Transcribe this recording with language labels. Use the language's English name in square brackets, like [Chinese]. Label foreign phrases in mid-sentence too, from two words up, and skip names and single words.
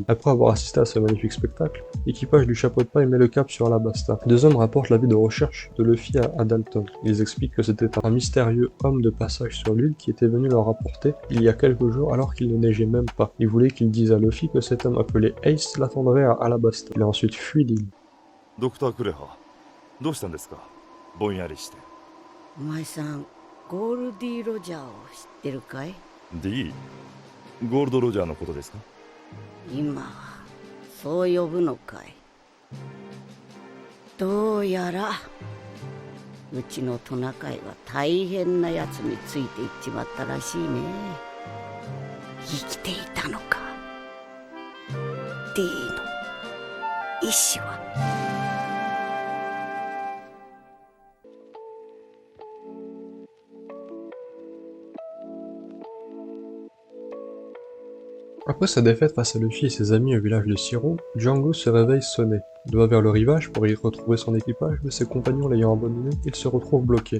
[French] Après avoir assisté à ce magnifique spectacle, l'équipage du chapeau de paille met le cap sur Alabasta. Les deux hommes rapportent l'avis de recherche sketch de Luffy à Dalton. Ils expliquent que c'était un mystérieux homme de passage sur l'île qui était venu leur rapporter il y a quelques jours alors qu'il ne neigeait même pas. Ils voulaient qu'ils disent à Luffy que cet homme appelé Ace l'attendrait à Alabasta. Il a ensuite fui l'île. [Japanese] ドクタークレハ、どうしたんですか？ぼんやりして。お前さん、ゴールディ・ロジャーを知ってるかい？ D？ゴールド・ロジャーのことですか？今はそう呼ぶのかい？どうやらうちのトナカイは大変なやつについていっちまったらしいね。生きていたのか。 D の意志は。 [French] Après sa défaite face à Luffy et ses amis au village de Shiro, Django se réveille sonné. Il va vers le rivage pour y retrouver son équipage, mais ses compagnons l'ayant abandonné, il se retrouve bloqué.